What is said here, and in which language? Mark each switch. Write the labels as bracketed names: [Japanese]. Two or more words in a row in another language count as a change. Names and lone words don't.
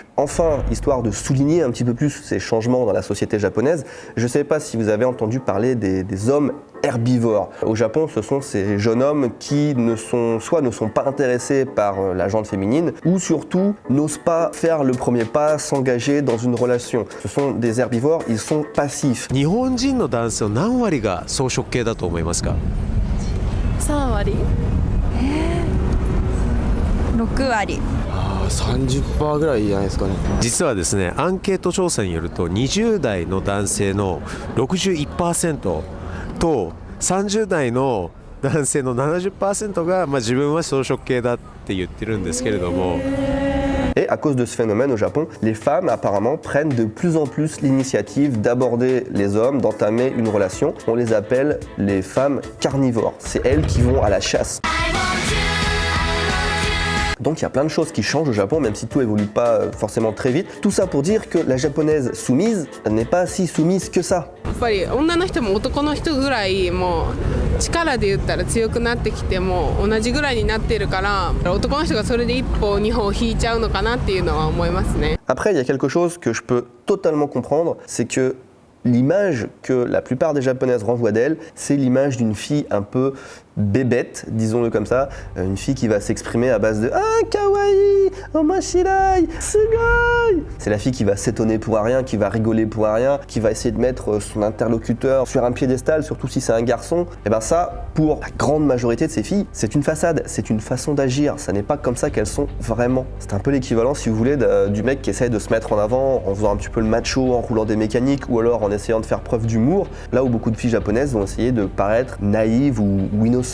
[French] Enfin, histoire de souligner un petit peu plus ces changements dans la société japonaise, je ne sais pas si vous avez entendu parler des hommes herbivores. Au Japon, ce sont ces jeunes hommes qui ne sont pas intéressés par la gente féminine, ou surtout n'osent pas faire le premier pas, s'engager dans une relation. Ce sont des herbivores, ils sont passifs. [Japanese] 日本人の男性の何割が草食系だと思いますか 3割6割 30%ぐらいじゃないですかね。実はですね、アンケート調査によると20代の男性の 61% と30代の男性の 70% が、自分は草食系だって言ってるんですけれども。 [French] Et à cause de ce phénomène au Japon, les femmes apparemment prennent de plus en plus l'initiative d'aborder les hommes, d'entamer une relation. On les appelle les femmes carnivores. C'est elles qui vont à la chasse. Donc il y a plein de choses qui changent au Japon, même si tout évolue pas forcément très vite. Tout ça pour dire que la japonaise soumise n'est pas si soumise que ça. [Japanese] やっぱり女の人も男の人ぐらいもう力で言ったら強くなってきても同じぐらいになってるから男の人がそれで一歩二歩引いちゃうのかなっていうのは思いますね。 [French] Après, il y a quelque chose que je peux totalement comprendre, c'est que l'image que la plupart des japonaises renvoient d'elle, c'est l'image d'une fille un peu bébête, disons-le comme ça, une fille qui va s'exprimer à base de « [Japanese] ああ、かわいい、おもしろい、すごい !» [French] C'est la fille qui va s'étonner pour rien, qui va rigoler pour rien, qui va essayer de mettre son interlocuteur sur un piédestal, surtout si c'est un garçon. Et ben ça, pour la grande majorité de ces filles, c'est une façade, c'est une façon d'agir, ça n'est pas comme ça qu'elles sont vraiment. C'est un peu l'équivalent, si vous voulez, du mec qui essaye de se mettre en avant en faisant un petit peu le macho, en roulant des mécaniques, ou alors en essayant de faire preuve d'humour, là où beaucoup de filles japonaises vont essayer de paraître naïves ou innocentes.